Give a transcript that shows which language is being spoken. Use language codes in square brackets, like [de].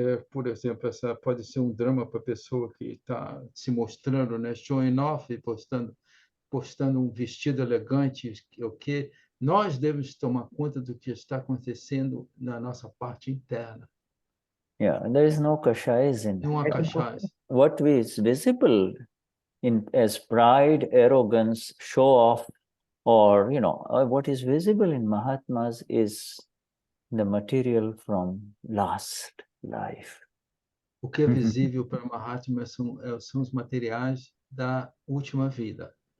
[pt] Por exemplo, essa pode ser drama para a pessoa que está se mostrando, né, [en] showing off [pt] e postando vestido elegante, o que nós devemos tomar conta do que está acontecendo na nossa parte interna. [en] Yeah, there is no kashays in [pt] não há kashays. [en] What is visible as pride, arrogance, show off, or what is visible in Mahatmas is the material from last life. [pt] O que é visível para Mahatma são os materiais da última vida.